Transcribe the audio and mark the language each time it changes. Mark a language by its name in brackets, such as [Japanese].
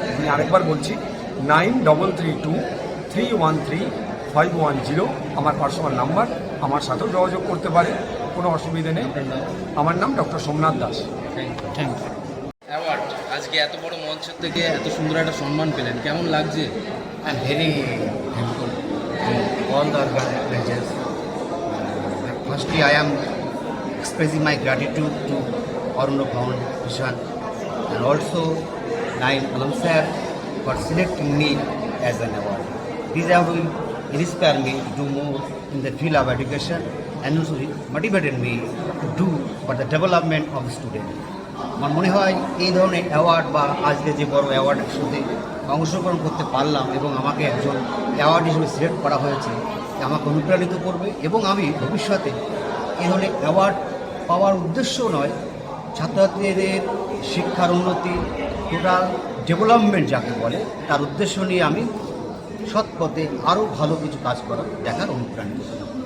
[Bangla] আমি আরেকবার বলছি 9332313510 আমার পার্সোনাল নাম্বার। আমার সাথেও যোগাযোগ করতে পারে, কোনো অসুবিধে নেই। আমার নাম doctor Somnath Das. [English] Thank you. [Bangla] Award আজকে এত বড় মঞ্চ থেকে এত সুন্দর একটা সম্মান পেলেন, কেমন লাগছে? [English] I'm very thankful to all the organizers. Firstly, I am expressing my gratitude to Arundo Foundation and also Nine Alam sir for selecting me as an award. This award will inspire me to do more in the field of education and also motivated me to do for the development of the student. [Bangla] আমার মনে হয় এই ধরনের award বা আজকে যে বড় অ্যাওয়ার্ডের সাথে অংশগ্রহণ করতে পারলাম এবং আমাকে একজন অ্যাওয়ার্ড হিসেবে সিলেক্ট করা হয়েছে, আমাকে অনুপ্রাণিত করবে এবং আমি ভবিষ্যতে এই ধরনের অ্যাওয়ার্ড পাওয়ার উদ্দেশ্য নয়, ছাত্রছাত্রীদের শিক্ষার উন্নতি, টোটাল ডেভেলপমেন্ট যাকে বলে, তার উদ্দেশ্য নিয়ে আমি সৎ পথে আরও ভালো কিছু কাজ করার দেখার অনুপ্রাণিত করলাম।